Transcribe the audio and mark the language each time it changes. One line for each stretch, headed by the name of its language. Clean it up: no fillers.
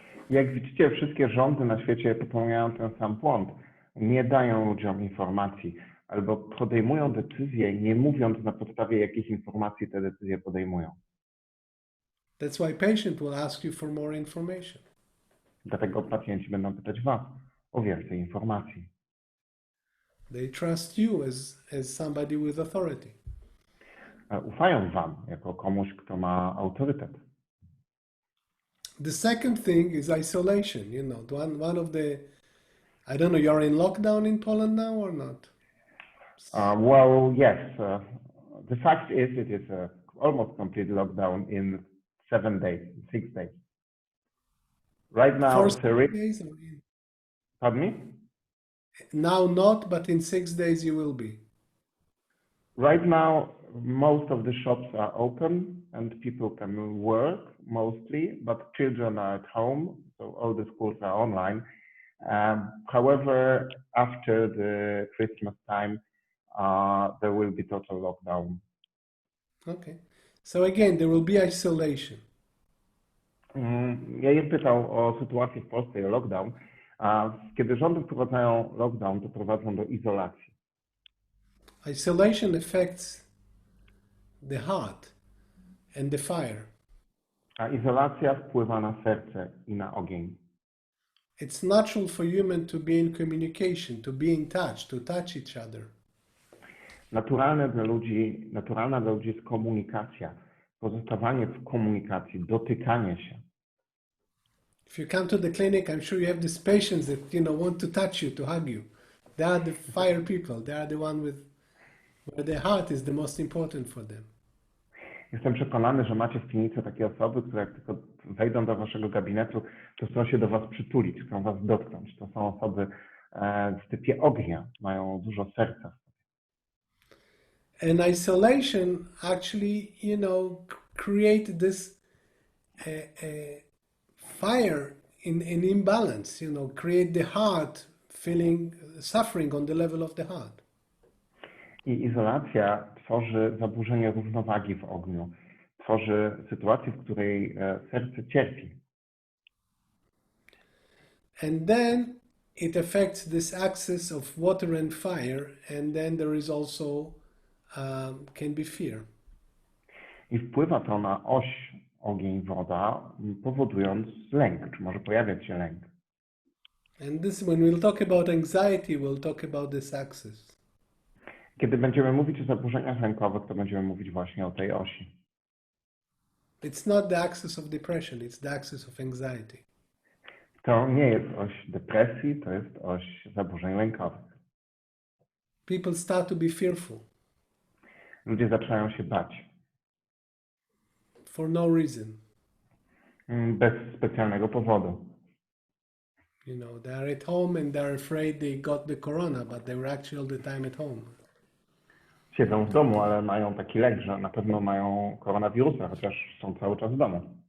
Polish: Jak widzicie, wszystkie rządy na świecie popełniają ten sam błąd. Nie dają ludziom informacji albo podejmują decyzje, nie mówiąc na podstawie jakich informacji te decyzje podejmują.
English: That's why patient will ask you for more information.
Polish: Dlatego pacjenci będą pytać Was o więcej informacji.
English: They trust you as somebody with authority.
Polish: Ufają Wam jako komuś, kto ma autorytet.
English: The second thing is isolation. You know, one of the, I don't know, you're in lockdown in Poland now or not? Well, yes. The fact is, it is almost complete lockdown in 7 days, 6 days. Right now, For 6 days? Pardon me? Now not, but in 6 days you will be. Right now, most of the shops are open and people can work mostly, but children are at home, so all the schools are online. However, after the Christmas time, there will be total lockdown. Okay. So again, there will be isolation.
Polish: Yair pytał o sytuację w Polsce i o lockdown. Kiedy rządy wprowadzają lockdown, to prowadzą do izolacji.
English: Isolation affects the heart and the fire.
Polish: A izolacja wpływa na serce i na ogień.
English: It's natural for human to be in communication, to be in touch, to touch each other.
Polish: Naturalna dla ludzi jest komunikacja, pozostawanie w komunikacji, dotykanie się.
English: If you come to the clinic, I'm sure you have these patients that, you know, want to touch you, to hug you. They are the fire people. They are the one where the heart is the most important for them.
Polish: Jestem przekonany, że macie w klinice takie osoby, które jak tylko wejdą do waszego gabinetu, to chcą się do was przytulić, chcą was dotknąć. To są osoby w typie ognia, mają dużo serca.
English: And isolation actually, you know, create this fire in imbalance, you know, create the heart suffering on the level of the heart.
Polish: I izolacja tworzy zaburzenie równowagi w ogniu. Tworzy sytuację, w której serce cierpi.
English: And then it affects this axis of water and fire, and then there is also can be fear.
Polish: I wpływa to na oś ogień, woda, powodując lęk, czy może pojawiać się lęk.
English: And this, when we'll talk about anxiety, we'll talk about this axis.
Polish: Kiedy będziemy mówić o zaburzeniach lękowych, to będziemy mówić właśnie o tej osi.
English: It's not the axis of depression, it's the axis of anxiety.
Polish: To nie jest oś depresji, to jest oś zaburzeń lękowych.
English: People start to be fearful.
Polish: Ludzie zaczynają się bać.
English: For no reason.
Polish: Bez specjalnego powodu.
English: You know, they are at home and they're afraid they got the corona, but they were actually all the time at home.
Polish: siedzą w domu, ale mają taki lek, że na pewno mają koronawirusa, chociaż są cały czas w domu.